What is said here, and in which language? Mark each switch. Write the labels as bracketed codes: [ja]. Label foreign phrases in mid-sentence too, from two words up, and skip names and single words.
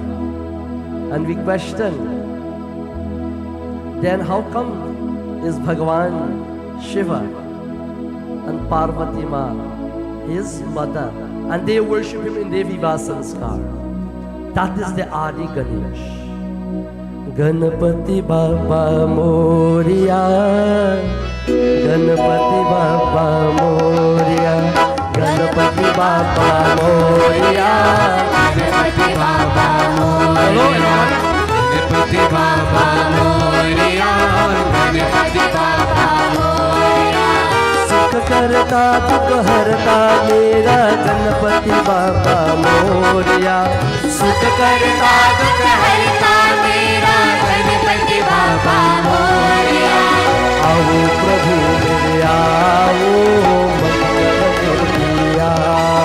[en] And we question, then how come is Bhagavan Shiva and Parvati Ma his mother, and they worship him in Devi Vasanskar? That is the Adi Ganesh. [mr] गणपती बाबा मोरया, गणपती बाबा मोरया, गणपती बाबा मोरया, गणपती बाबा मोरया, गणपती बाबा मोरया, गणपती बाबा मोरया. [hi] सुख करता दुख हरता मेरा गणपति बाबा मोरिया, सुख करता दुख हरता मेरा गणपति बाबा मोरिया। आओ प्रभु मेरे आओ, मंगल मूर्ति आओ,